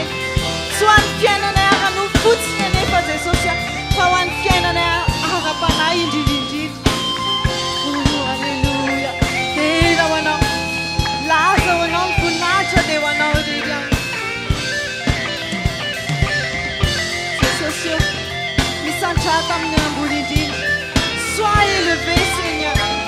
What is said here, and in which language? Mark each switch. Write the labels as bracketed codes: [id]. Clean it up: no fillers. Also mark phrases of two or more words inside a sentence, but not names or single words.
[mg] Tsy ho an'ny fiainanay ara-no fotsiny anefa Jesosy fa ho an'ny fiainanay ara-panahy indrindrindrindra. Alleluia. Tena ho anao. Laza ho anao ny voninahitra dia ho anao irery ihany. Jesosy, misandrata amin'ny ambony indrindra. [fr] Sois élevé, Seigneur.